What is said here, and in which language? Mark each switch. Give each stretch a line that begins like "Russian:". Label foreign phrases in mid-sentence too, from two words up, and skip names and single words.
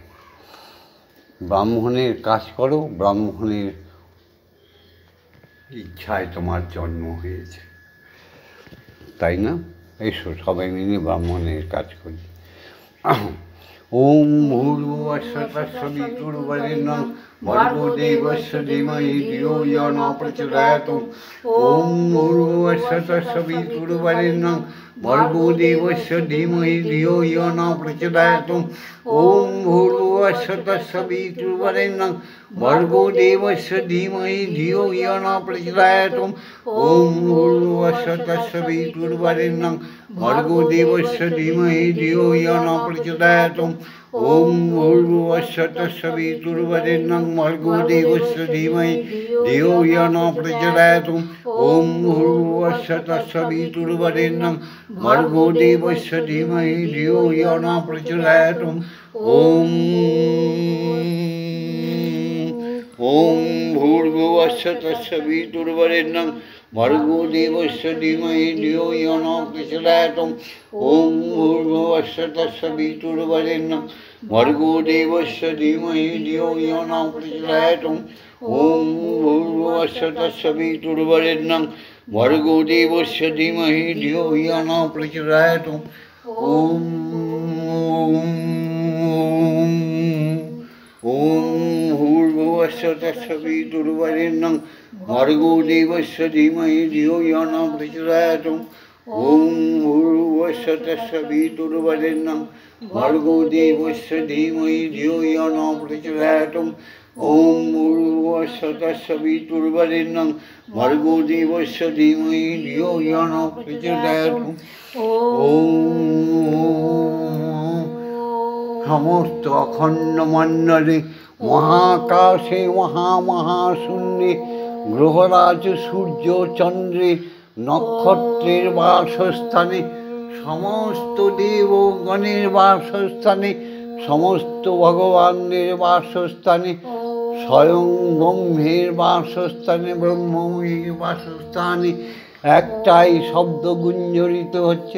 Bangla: ব্রাহ্মণের কাজ করো, ব্রাহ্মণের ইচ্ছায় তোমার জন্ম হয়েছে, তাই না? এসো সবাই মিলে ব্রাহ্মণের কাজ করি।
Sanskrit: ওম ভূর্ভুবস্সুঃ তৎসবিতুর্বরেণ্যং ভর্গো দেবস্য ধীমহি ধিয়ো ইয়ো ন প্রচোদয়াৎ। ওম ভূর্ভুবস্সুঃ তৎসবিতুর্বরেণ্যং ভর্গো দেবস্য ধীমহি ধিয়ো ইয়ো ন প্রচোদয়াৎ। ওম ভূর্ভুবস্সুঃ তৎসবিতুর্বরেণ্যং ভর্গো দেবস্য ধীমহি ধিয়ো ইয়ো ন প্রচোদয়াৎ। ওম ভূর্ভুবস্সুঃ তৎসবিতুর্বরেণ্যং ভর্গো দেবস্য ধীমহি ধিয়ো ইয়ো ন প্রচোদয়াৎ। ওম ভূর্ভুবস্সুঃ তৎসবিতুর্বরেণ্যং ভর্গো দেবস্য ধীমহি ধিয়ো ইয়ো ন প্রচোদয়াৎ। ওম ভূর্ভুবস্সুঃ তৎসবিতুর্বরেণ্যং ভর্গো দেবস্য ধীমহি ধিয়ো ইয়ো ন প্রচোদয়াৎ। ওম ভূর্ভুবস্সুঃ তৎসবিতুর্বরেণ্যং ভর্গো দেবস্য ধীমহি ধিয়ো ইয়ো ন প্রচোদয়াৎ। ওম ভূর্ভুবস্সুঃ তৎসবিতুর্বরেণ্যং ভর্গো দেবস্য ধীমহি ধিয়ো ইয়ো ন প্রচোদয়াৎ। ওম ভূর্ভুবস্সুঃ তৎসবিতুর্বরেণ্যং ভর্গো দেবস্য ধীমহি ধিয়ো ইয়ো ন প্রচোদয়াৎ। ওম ভূর্ভুবস্সুঃ তৎসবিতুর্বরেণ্যং ভর্গো দেবস্য ধীমহি ধিয়ো ইয়ো ন প্রচোদয়াৎ। ওম ভূর্ভুবস্সুঃ তৎসবিতুর্বরেণ্যং ভর্গো দেবস্য ধীমহি ধিয়ো ইয়ো ন প্রচোদয়াৎ। ওম ভূর্ভুবস্সুঃ তৎসবিতুর্বরেণ্যং ভর্গো দেবস্য ধীমহি ধিয়ো ইয়ো ন প্রচোদয়াৎ।
Bangla: সমস্ত অখণ্ড মণ্ডলে মহাকাশে মহাশূন্যে গ্রহরাজ সূর্য চন্দ্রে নক্ষত্রের বাসস্থানে সমস্ত দেবগণের বাসস্থানে সমস্ত ভগবানের বাসস্থানে স্বয়ং ব্রহ্মের বাসস্থানে ব্রহ্মময়ীর বাসস্থানে একটাই শব্দ গুঞ্জরিত হচ্ছে।